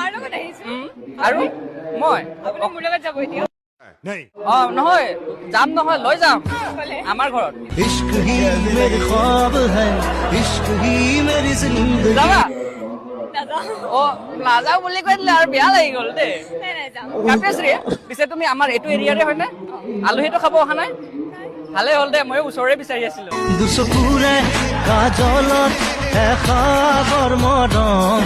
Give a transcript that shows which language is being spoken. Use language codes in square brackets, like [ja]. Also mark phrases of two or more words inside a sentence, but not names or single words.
[as] আৰু মই মোৰ লগত যাব এতিয়া নহয় যাম নহয় লৈ যাম আমাৰ ঘৰত [hi] इश्क ही मेरे ख्वाब है इश्क ही मेरी जिंदगी [as] যাবা নাযাওঁ নাযাওঁ বুলি কৈ দিলে আৰু বেয়া লাগি গ'ল দেই নাই যাওঁ কাপেশ্ৰী পিছে তুমি আমাৰ এইটো এৰিয়াৰে হয়নে আলহীটো খাব অহা নাই ভালে হ'ল দে ময়ো ওচৰৰে বিচাৰি আছিলো দুচকুৰে কাজলত এখাবৰ মৰম